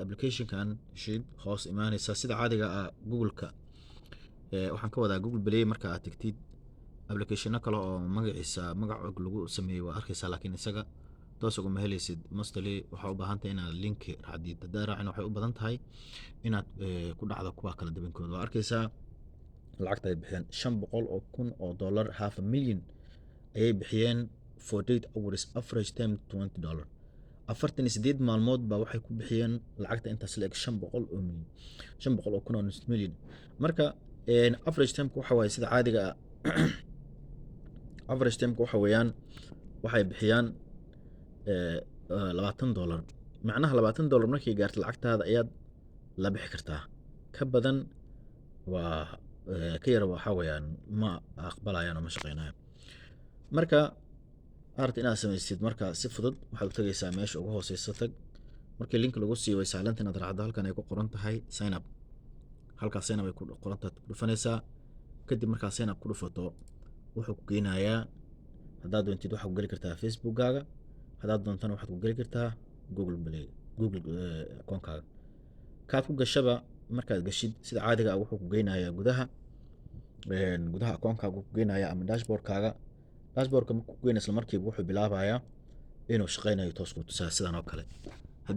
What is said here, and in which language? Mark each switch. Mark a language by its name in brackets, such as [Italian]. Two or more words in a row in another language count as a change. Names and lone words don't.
[Somali] application-kan shid hoos imaanaysa sida caadiga ah Google-ka waxaan ka wadaa Google Play marka aad tagtid application-o kale oo magaciisa magac lagu sameeyo waa arkaysaa laakiin isaga toos uga ma helaysid mostly waxa u baahan tahay inaad link raacdid hadaa raacin waxay u badan tahay inaad ku dhacdo kuwa kala dabankooda waa arkaysaa lacagta ay bixiyeen $500,000 [English] half a million [Somali] ayay bixiyeen 48 [English] hours average time [Somali] $20 48 maalmood baa waxay ku bixiyeen lacagta intaas la eg 500 milyan marka [English] average time [Somali] waxa waaye sida caadiga [English] average time [Somali] waxa weeyaan waxay bixiyaan $20 macnaha $20 markay gaarto lacagtaada ayaad la bixi kartaa ka badan waa ka yar waxa weeyaan ma aqbalayaan oo ma shaqeynayaan marka aarta inaad samaysid marka si fudud waxaad u tagaysaa meesha ugu hooseysa tag markii link lagu siiyo way sahlan inaad raacdo halkan ay ku qoran tahay [English] sign up [Somali] halka [English] sign up [Somali] ay ku qoran tahay dhufanaysaa kadib markaa [English] sign up [Somali] ku dhufato wuxuu ku geynayaa hadaad doontid waxaad ku gali kartaa Facebook-gaaga hadaad doontana waxaad ku gali kartaa Google Play akoonkaaga kaad ku gashaba markaad gashid sida caadiga ah wuxuu ku geynayaa gudaha akoonkaaga ku geynayaa ama dashboard-kaaga dashboard-ka markuu ku geynayo isla markiiba wuxuu bilaabayaa inuu shaqeynayo toos ku tusaa sidan oo kale haddii